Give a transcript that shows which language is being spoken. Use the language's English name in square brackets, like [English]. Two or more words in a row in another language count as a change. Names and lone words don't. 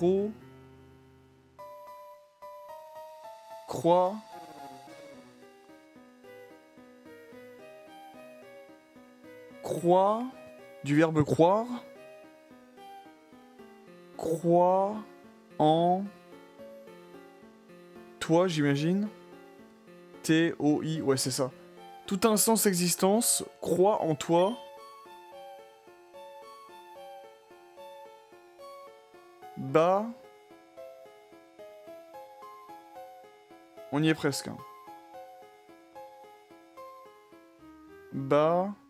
[French] Croix. Croix. Du verbe croire. Croix en toi, j'imagine. T-O-I, ouais, c'est ça. Tout un sens existence, crois en toi. Bas. On y est presque. Hein. Bas.